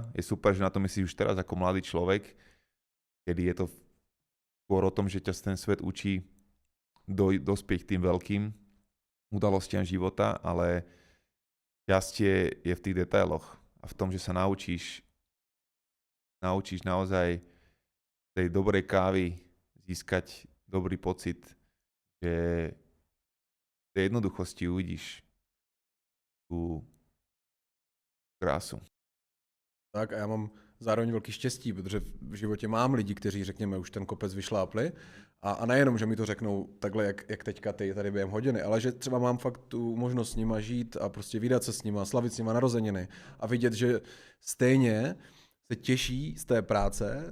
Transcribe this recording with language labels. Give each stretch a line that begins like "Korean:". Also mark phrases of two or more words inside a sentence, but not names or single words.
Slovak: Je super, že na to myslíš už teraz ako mladý človek, kedy je to skôr o tom, že ťa ten svet učí dospieť k tým veľkým udalostiam života, ale šťastie je v tých detailoch a v tom, že sa naučíš naozaj tej dobrej kávy získať dobrý pocit, že v tej jednoduchosti uvidíš tú krásu.
Czech: Tak a já mám zároveň velký štěstí, protože v životě mám lidi, kteří, řekněme, už ten kopec vyšlápli a nejenom, že mi to řeknou takhle, jak teďka ty tady během hodiny, ale že třeba mám fakt tu možnost s nima žít a prostě vydat se s nima, slavit s nima narozeniny a vidět, že stejně se těší z té práce,